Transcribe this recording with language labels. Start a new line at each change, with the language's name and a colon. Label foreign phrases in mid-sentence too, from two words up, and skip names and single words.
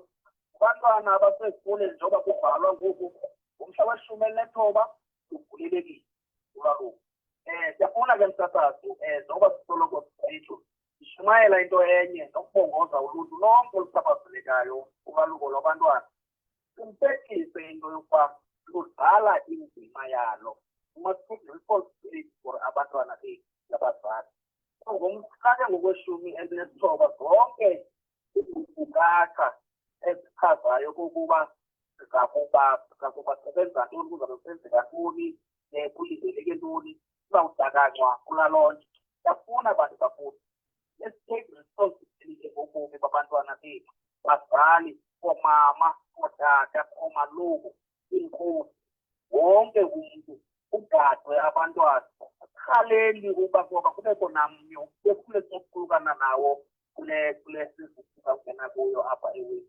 Xhosa: Abantwana abasesikoleni njengoba kubhalwa ngoku ngomhla we-19 kuvulelekile ulwaluko. Siyafuna ke msasazi njengoba sisoloko sisitsho ishumayela into enye nokubongoza uluntu lonke oluchaphazelekayo ulwaluko lwabantwana. Qinisekise into yokuba ludlala indima yalo.
English: We must take responsibility for
Xhosa: abantwana bethu nabazali. Ngomhla ke ngokwe-19 zonke izinkcukacha ezichazayo kokuba sizakuba sebenza ntoni, kuzabe kusenzeka ntoni, kulindeleke ntoni, sizawudakanywa kulaa loo nto. Siyafuna bantu bakuthi
English: let's take responsibility
Xhosa: ngobomi babantwana bethu, bazali, oomama, ootata, oomaluko, iinkosi, wonke umntu ugadwe abantwana. Khaleli uba ngoba kubekho namnye bekule sokuphulukana nawo kule sizwe sizawungena kuyo apha eweni.